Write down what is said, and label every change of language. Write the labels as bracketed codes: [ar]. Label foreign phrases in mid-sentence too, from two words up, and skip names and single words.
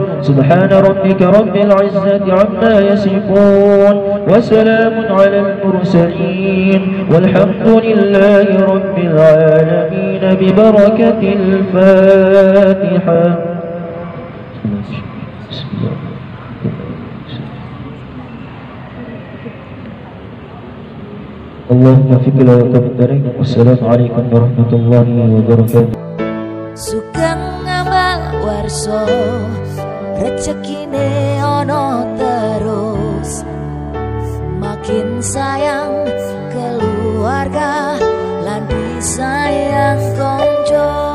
[ar] سبحان ربك رب العزة عما يصفون وسلام على المرسلين والحمد لله رب العالمين ببركة الفاتحة. اللهم فيك لا يقبل. والسلام عليكم ورحمة الله وبركاته. [jv] Sugeng ngamal warso rezekine ono terus, makin sayang keluarga lan disayang konco.